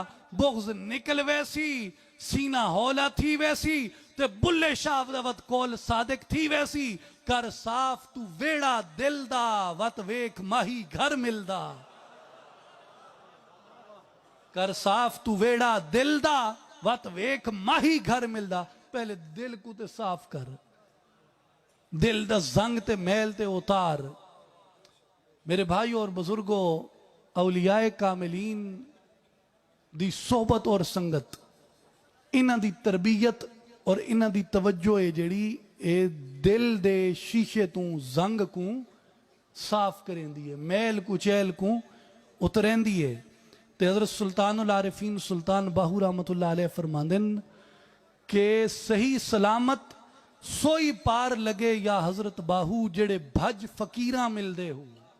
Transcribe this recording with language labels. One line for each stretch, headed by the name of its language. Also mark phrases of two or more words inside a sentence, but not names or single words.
Saraiki: بغض نکل ویسی، سینہ ہولا تھی ویسی، تے بلھے شاہ وت قول صادق تھی ویسی، کر صاف توں ویہڑا دل دا وت ویکھ ماہی گھر ملدا، کر صاف توں ویہڑا دل دا وت ویکھ ماہی گھر ملدا. پہلے دل کو تے صاف کر، دل دا زنگ تے میل تے اتار. میرے بھائی اور بزرگو، اولیائے کاملین دی صحبت اور سنگت انہاں دی تربیت اور انہاں دی توجہ ہے جڑی اے دل دے شیشے تو زنگ کو صاف کریں دی ہے، میل کو چیل کو اترین دی ہے۔ تے حضرت سلطان العارفین سلطان باہو رحمت اللہ علیہ فرماندن کہ صحیح سلامت سوئی پار لگے یا حضرت باہو جڑے بھج فقیراں مل دے ہو۔